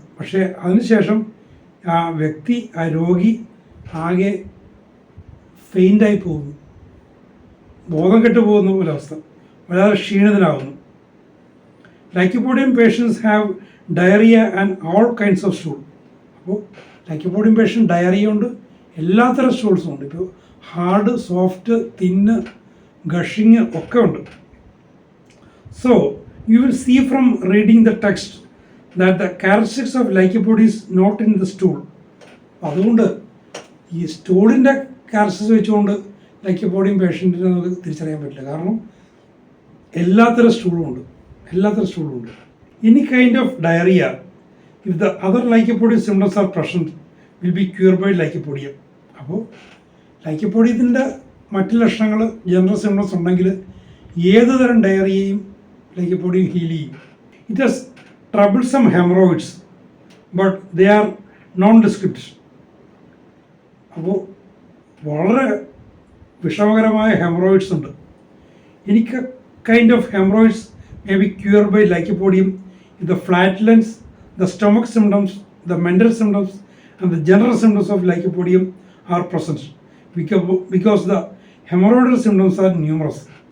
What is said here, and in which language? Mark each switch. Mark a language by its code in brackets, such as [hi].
[ml] പക്ഷേ അതിനുശേഷം ആ വ്യക്തി, ആ രോഗി ആകെ ഫെയിൻ്റായി പോകുന്നു, ബോധം കെട്ടു പോകുന്ന ഒരവസ്ഥ, വളരെ ക്ഷീണിതനാകുന്നു. [en] Lycopodium patients have diarrhoea and all kinds of stool. [ml] അപ്പോൾ ലൈക്കോപോഡിയം പേഷ്യൻ്റ് ഡയറിയ ഉണ്ട്, എല്ലാത്തരം സ്റ്റൂൾസും ഉണ്ട്. ഇപ്പോൾ ഹാർഡ്, സോഫ്റ്റ്, തിന്ന്, ഗഷിങ് ഒക്കെ ഉണ്ട്. [en] So you will see from reading the text that the characteristics of lycopod is not in the stool. [ml] അതുകൊണ്ട് ഈ സ്റ്റൂളിൻ്റെ ക്യാരക്ടറിസ്റ്റിക്സ് വെച്ചുകൊണ്ട് ലൈക്കോപോഡിയം പേഷ്യൻറ്റിനെ നമുക്ക് തിരിച്ചറിയാൻ പറ്റില്ല. കാരണം എല്ലാത്തരം സ്റ്റൂളും ഉണ്ട്. [en] Any kind of diarrhoea if the other lycopodium symptoms are present will be cure by lycopodium. [ml] അപ്പോൾ ലൈക്കോപോഡിയത്തിൻ്റെ മറ്റ് ലക്ഷണങ്ങൾ, ജനറൽ സിംറ്റംസ് ഉണ്ടെങ്കിൽ ഏത് തരം ഡയറിയയും ലൈക്കോപോഡിയം ഹീൽ ചെയ്യും. [en] It has troublesome hemorrhoids, but they are non-descript. [ml] അപ്പോൾ വളരെ വിഷമകരമായ ഹെമറോയിഡ്സ് ഉണ്ട്. [en] എനിക്ക് kind of haemorrhoids may be cure by lycopodium if the flatulence, the stomach symptoms, the mental symptoms and the general symptoms of lycopodium are present, because the haemorrhoidal symptoms are numerous.